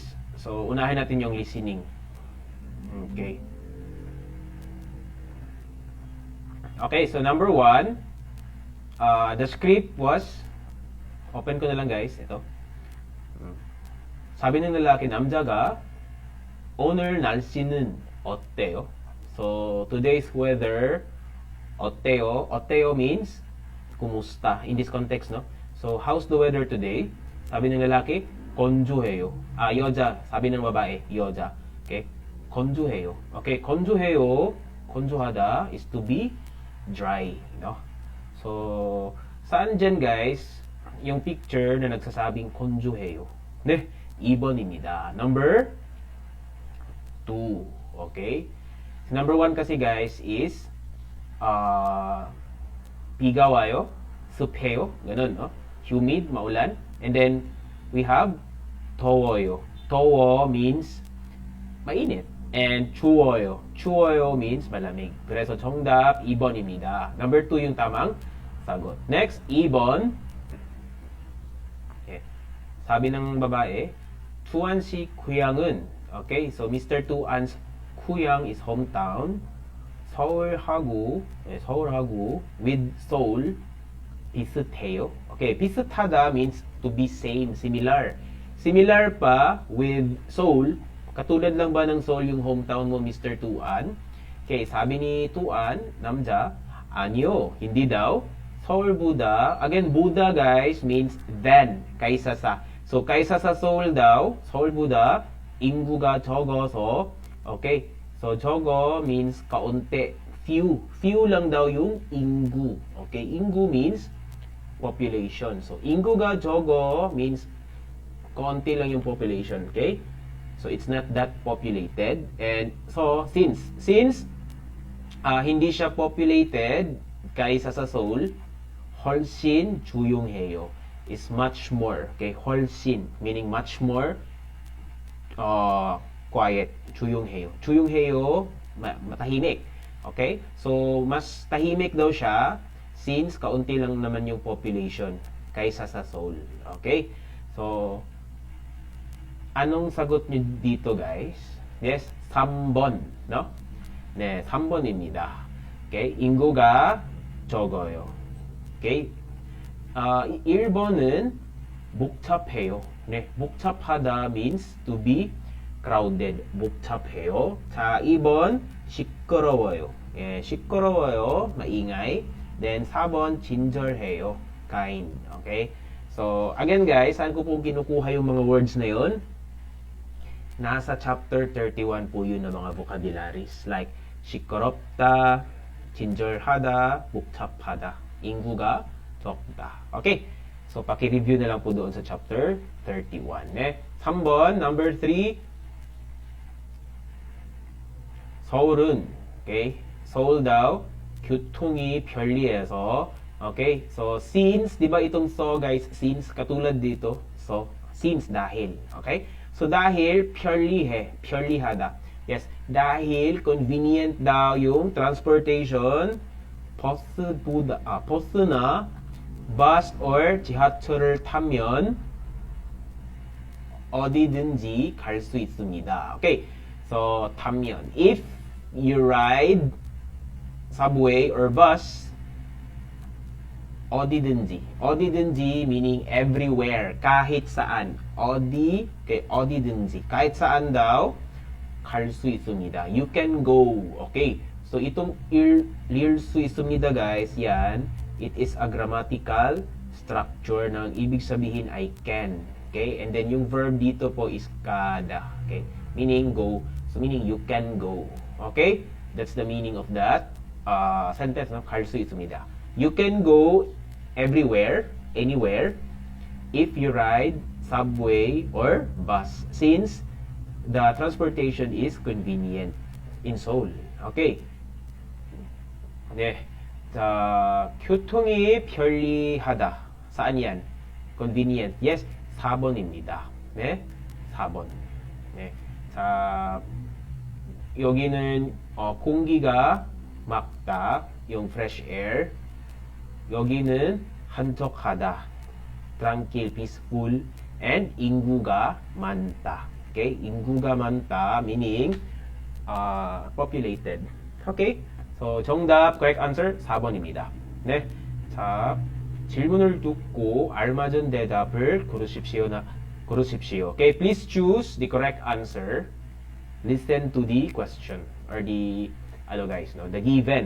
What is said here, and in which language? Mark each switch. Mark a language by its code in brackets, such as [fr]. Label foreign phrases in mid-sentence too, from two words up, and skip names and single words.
[tl] So, unahin natin yung listening. [en] Okay. Okay, so number 1, the script was, open [tl] ko na lang [en] guys, ito. [tl] 사비 ng lalaki, [ko] 남자가, 오늘 날씨는 어때요? [en] So, today's weather, [ko] 어때요? [en] 어때요 means, kumusta? In this context, no? So, how's the weather today? [tl] Sabi ng lalaki, [ko] 건조해요. 여자. [tl] Sabi ng babae, [ko] 여자. Okay? 건조해요. Okay, 건조해요. [en] 건조하다 is to be dry. No? So, [tl] saan dyan guys, yung picture na nagsasabing 건조해요? [ko] 네, 2번입니다. [en] Number 2. Okay? Number 1 kasi guys is, [ko] 비가 와요. 습해요. [tl] Ganun, no? Humid, maulan. [en] And then, we have 더워요. 더워 means mainit. And 추워요. [ko] 추워요 means malamig. 그래서 정답 2번입니다. [tl] Number 2 yung tamang sagot. [en] Next, 2번. Okay. [tl] Sabi ng babae, [ko] 투안 씨 고향은, [en] okay, so Mr. Tuan's 고향 is hometown. [ko] 서울하고 with Seoul 비슷해요. [en] Okay, 비슷하다 means to be same, similar. Similar pa with Seoul. [tl] Katulad lang ba ng Seoul yung hometown mo, Mr. Tuan? Okay, sabi ni Tuan, [ko] 남자, 아니요, [tl] hindi daw. [ko] 서울보다, [en] again, Buda guys means than, [tl] kaysa sa. So, kaysa sa Seoul daw, [ko] 서울보다 인구가 적어서, [en] okay, so 적어 means kaunti, few. Few [tl] lang daw yung [en] 인구. Okay, 인구 means population. So, [ko] 인구가 적어 [tl] means konti lang yung population. Okay? [en] So, it's not that populated. And so, since [tl] hindi siya [en] populated [tl] kaysa sa [en] Seoul, [ko] 훨씬 조용해요 [en] is much more. Okay? 훨씬 meaning much more quiet. [ko] 조용해요. 조용해요, [tl] matahimik. Okay? So, mas tahimik daw siya since kaunti lang naman yung population kaysa sa Seoul. [en] Okay? [tl] So, anong sagot nyo dito, guys? [en] Yes, [ko] 3번, no? 네, 3번입니다. Okay? 인구가 적어요. Okay? 1번은 복잡해요. [en] 네, 복잡하다 means to be crowded. [ko] 복잡해요. 자, 2번 시끄러워요. 예, 시끄러워요. 마ingay. Then 4번 친절해요. [en] Kind. Okay? [tl] So, again guys, saan ko po kinukuha yung mga words na yun? Nasa chapter 31 po yun ng mga vocabularies. [en] Like, [ko] 시끄럽다, 친절하다, 복잡하다. 인구가 적다. [en] Okay? [tl] So, paki-review na lang po doon sa chapter 31. [en] 3번, number 3. 서울은, okay? [ko] 서울 daw, 교통이 편리해서, [en] okay? [tl] So, since, di ba itong so, guys, since, katulad dito, so, since, dahil, okay? [ko] So, dahil, 편리하다. [tl] Yes, dahil convenient daw yung transportation, [ko] 버스나 [en] bus or [ko] 지하철을 타면 어디든지 갈 수 있습니다. [en] Okay, so 타면. If you ride subway or bus, 어디든지 meaning everywhere, [tl] kahit saan. [ko] 어디든지, [tl] kahit saan daw [ko] 갈 수 있습니다. [en] You can go. Okay, so itong [ko] 일 수 있습니다 [en] guys, yan, it is a grammatical structure [tl] ng ibig sabihin [en] I can. Okay, and then yung verb dito po is kada. Okay, meaning go. So meaning you can go. Okay, that's the meaning of that sentence. No? [ko] 갈 수 있습니다. [en] You can go everywhere, anywhere, if you ride subway or bus, since the transportation is convenient in Seoul. [ko] Okay. 네. 자, 교통이 편리하다. [tl] saan yan? [en] Convenient. Yes, [ko] 4번입니다. 네. 4번. 네. 자, 여기는 공기가 맑다. [en] yung fresh air. [ko] 여기는 한적하다. [en] tranquil, peaceful, and [ko] 인구가 많다. [en] Okay? [ko] 인구가 많다 [en] meaning populated. Okay? So, 정답, correct answer, [ko] 4번입니다. 네. 자, 질문을 듣고 알맞은 대답을 고르십시오. [en] Okay? Please choose the correct answer. Listen to the question or the the given.